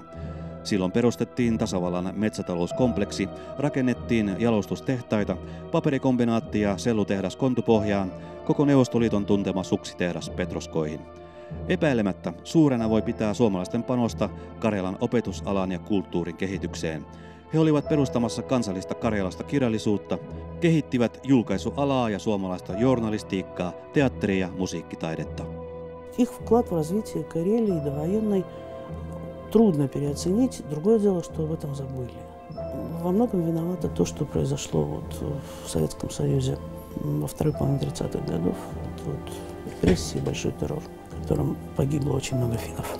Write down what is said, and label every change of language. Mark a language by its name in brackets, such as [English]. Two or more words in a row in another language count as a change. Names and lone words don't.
[Finnish] Silloin perustettiin tasavallan metsätalouskompleksi, rakennettiin jalostustehtaita, paperikombinaatti ja sellutehdas Kontupohjaan, koko Neuvostoliiton tuntema suksitehdas Petroskoihin. Epäilemättä suurena voi pitää suomalaisten panosta Karjalan opetusalan ja kulttuurin kehitykseen. He olivat perustamassa kansallista karjalasta kirjallisuutta, kehittivät julkaisualaa ja suomalaista journalistiikkaa, teatteria ja musiikkitaidetta. [Russian] Их вклад в развитие Карелии довоенной трудно переоценить. Другое дело, что об этом забыли. Во многом виновато то, что произошло в Советском Союзе во второй половине 30-х годов. Репрессии, большой террор, в котором погибло очень много финнов.